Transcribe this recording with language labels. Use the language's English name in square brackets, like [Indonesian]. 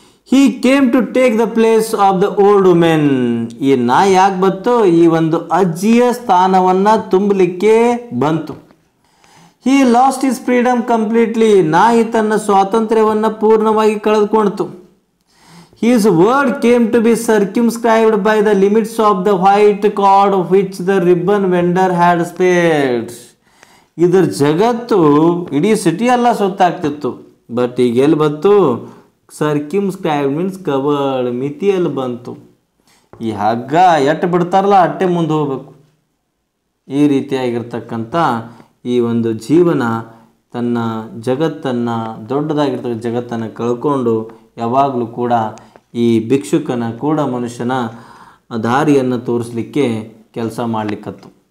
[English] He came to take the place of the old women. [Kannada] ಈ ನಾಯಿ ಯಾಕೆ ಬಂತು? ಈ ಒಂದು ಅಜ್ಜಿಯ ಸ್ಥಾನವನ್ನು ತುಂಬಲಿಕ್ಕೆ ಬಂತು. [English] He lost his freedom completely. [Kannada] ನಾಯಿ ತನ್ನ ಸ್ವಾತಂತ್ರ್ಯವನ್ನು ಪೂರ್ಣವಾಗಿ ಕಳೆದುಕೊಂಡಿತು. [English] His word came to be circumscribed by the limits of the white cord which the ribbon vendor had spared. [Kannada] ಇದರ ಜಗತ್ತು ಇಡೀ ಸಿಟಿ ಎಲ್ಲ ಸುತ್ತಾಗ್ತಿತ್ತು. ಬಟ್ ಈಗ ಎಲ್ಲಿ ಬಂತು? [English] circumscribe means covered, [Kannada] ಮಿತಿಯಲ್ಲಿ ಬಂತು. ಈ ಹಗ್ಗ ಎಟ್ಟು ಬಿಡ್ತಾರಲ್ಲ ಅಟ್ಟೆ ಮುಂದೆ ಹೋಗ್ಬೇಕು. ಈ ರೀತಿಯಾಗಿರ್ತಕ್ಕಂಥ ಈ ಒಂದು ಜೀವನ ತನ್ನ ಜಗತ್ತನ್ನು, ದೊಡ್ಡದಾಗಿರ್ತಕ್ಕಂಥ ಜಗತ್ತನ್ನು ಕಳ್ಕೊಂಡು ಯಾವಾಗಲೂ ಕೂಡ ಈ ಭಿಕ್ಷುಕನ, ಕೂಡ ಮನುಷ್ಯನ ದಾರಿಯನ್ನು ತೋರಿಸಲಿಕ್ಕೆ ಕೆಲಸ ಮಾಡಲಿಕ್ಕತ್ತು.